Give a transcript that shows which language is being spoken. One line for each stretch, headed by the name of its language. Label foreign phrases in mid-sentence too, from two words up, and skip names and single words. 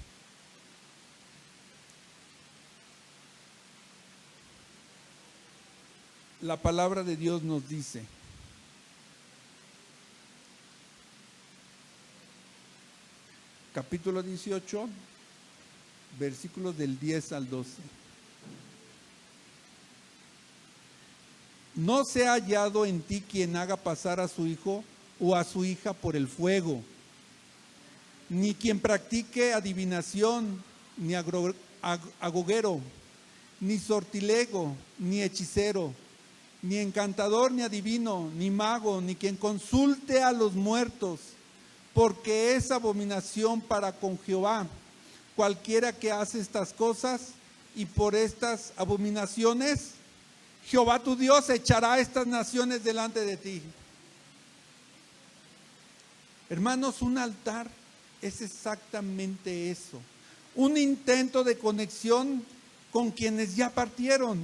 Spanish: La palabra de Dios nos dice: capítulo 18, versículos del 10 al 12. No se ha hallado en ti quien haga pasar a su hijo o a su hija por el fuego, ni quien practique adivinación, ni agogero, ni sortilego, ni hechicero, ni encantador, ni adivino, ni mago, ni quien consulte a los muertos, porque es abominación para con Jehová cualquiera que hace estas cosas, y por estas abominaciones Jehová tu Dios echará estas naciones delante de ti. Hermanos, un altar es exactamente eso, un intento de conexión con quienes ya partieron.